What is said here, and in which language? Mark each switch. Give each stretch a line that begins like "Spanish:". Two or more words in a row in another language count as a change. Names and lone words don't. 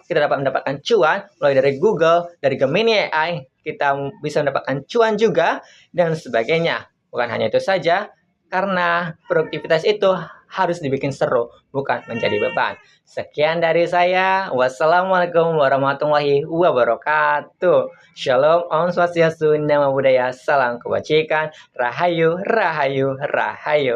Indonesian: Kita dapat mendapatkan cuan mulai dari Google, dari Gemini AI, kita bisa mendapatkan cuan juga dan sebagainya. Bukan hanya itu saja, karena produktivitas itu harus dibikin seru, bukan menjadi beban. Sekian dari saya.
Arabic: والسلام عليكم ورحمة الله وبركاته.
Indonesian: Shalom,
Balinese: Om Swastiastu,
Pali: Namo Buddhaya,
Indonesian: Salam Kebajikan, Rahayu, Rahayu, Rahayu.